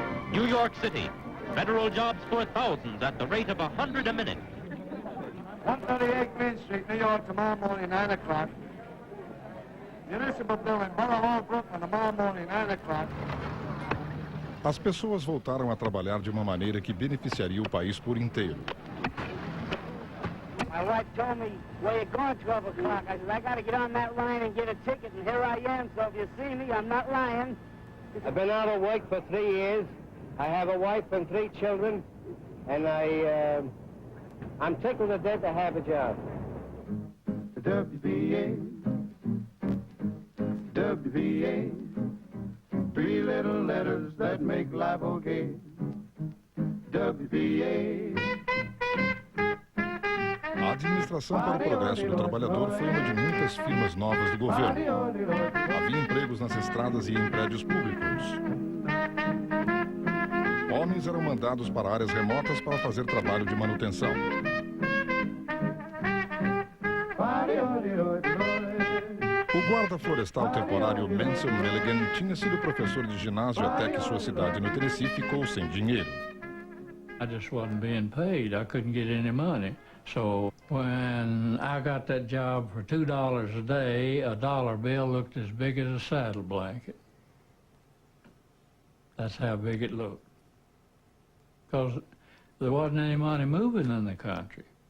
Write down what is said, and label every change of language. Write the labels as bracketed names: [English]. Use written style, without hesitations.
[English] New York City, federal jobs for thousands at the rate of 100 a minute. 138 Main Street, New York, tomorrow morning, 9 o'clock. Municipal Building, Borough Hall, Brooklyn, tomorrow morning, 9 o'clock. [Portuguese] As pessoas voltaram a trabalhar de uma maneira que beneficiaria o país por inteiro. [English] My wife told me, where you going, 12 o'clock? I said, I got to get on that line and get a ticket, and here I am, so if you see me, I'm not lying. I've been out of work for 3 years. I have a wife and 3 children, and I'm tickled to death to have a job. WVA, WVA, 3 little letters that make life okay. WVA. [Portuguese] A administração para o progresso do trabalhador foi uma de muitas firmas novas do governo. Havia empregos nas estradas e em prédios públicos. Homens eram mandados para áreas remotas para fazer trabalho de manutenção. O guarda florestal temporário Mansell Milligan tinha sido professor de ginásio até que sua cidade no Tennessee ficou sem dinheiro. [English] I just wasn't being paid. I couldn't get any money. So when I got that job for $2 a day, a dollar bill looked as big as a saddle blanket. That's how big it looked. Because there wasn't any money moving in the country.